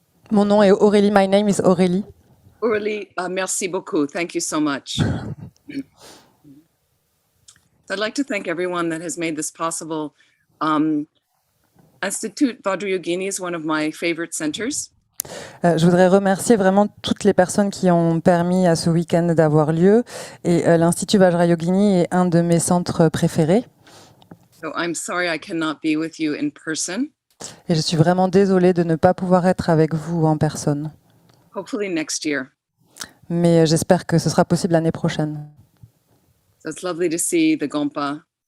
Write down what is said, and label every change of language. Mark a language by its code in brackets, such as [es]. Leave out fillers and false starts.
[fr] Mon nom est Aurélie, [en] my name is Aurélie. [fr] Aurélie, merci beaucoup. [en] Thank you so much. I'd like to thank everyone that has made this possible. Institut Vajrayogini is one of my favorite centers. [fr] Je voudrais remercier vraiment toutes les personnes qui ont permis à ce week-end d'avoir lieu. Et l'Institut Vajrayogini est un de mes centres préférés. [en] So I'm sorry I cannot be with you in person. [fr] Et je suis vraiment désolée de ne pas pouvoir être avec vous en personne. [en] Hopefully next year. [fr] Mais j'espère que ce sera possible l'année prochaine. [en] So it's lovely to see the Gompa.